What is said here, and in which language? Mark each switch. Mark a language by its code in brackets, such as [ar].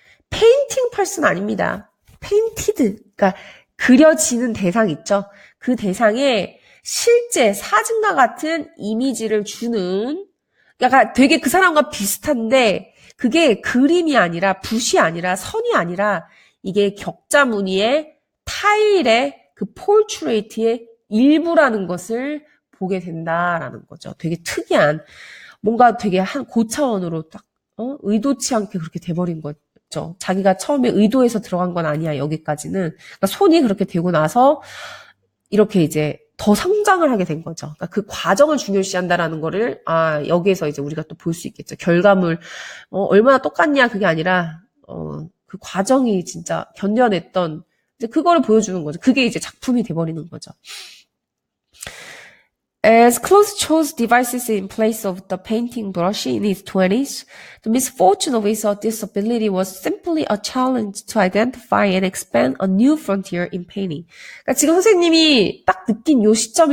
[en] painting person 아닙니다. painted. [ko] 그러니까 그려지는 대상 있죠? 그 대상에 실제 사진과 같은 이미지를 주는 그러니까 되게 그 사람과 비슷한데 그게 그림이 아니라 붓이 아니라 선이 아니라 이게 격자 무늬의 타일의 그 portrait의 일부라는 것을 보게 된다라는 거죠. 되게 특이한 뭔가 되게 한 고차원으로 딱 의도치 않게 그렇게 돼버린 거죠. 자기가 처음에 의도해서 들어간 건 아니야. 여기까지는 그러니까 손이 그렇게 되고 나서 이렇게 이제 더 성장을 하게 된 거죠. 그러니까 그 과정을 중요시한다라는 거를 여기에서 이제 우리가 또 볼 수 있겠죠. 결과물 얼마나 똑같냐 그게 아니라 그 과정이 진짜 견뎌냈던 이제 그거를 보여주는 거죠. 그게 이제 작품이 돼버리는 거죠. [en] As Close chose devices in place of the painting brush in his 20s, the misfortune of his disability was simply a challenge to identify and expand a new frontier in painting. [ko] 그러니까 지금 선생님이 딱 느낀 요 시점에